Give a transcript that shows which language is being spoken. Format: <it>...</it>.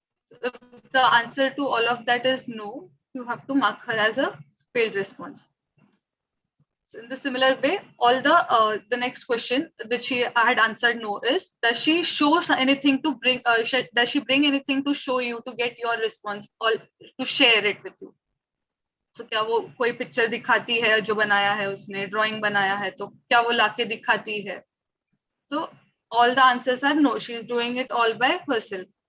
<en>If the answer to all of that is no, you have to mark her as a failed response. So in the similar way, all the next question which she had answered no is, does she show anything to bring? Does she bring anything to show you to get your response or to share it with you?</en> <hi>So क्या वो कोई picture दिखाती है जो बनाया है उसने, drawing बनाया है तो क्या वो लाके दिखाती है?</hi> <en>So all the answers are no, she is doing it all by herself.</en>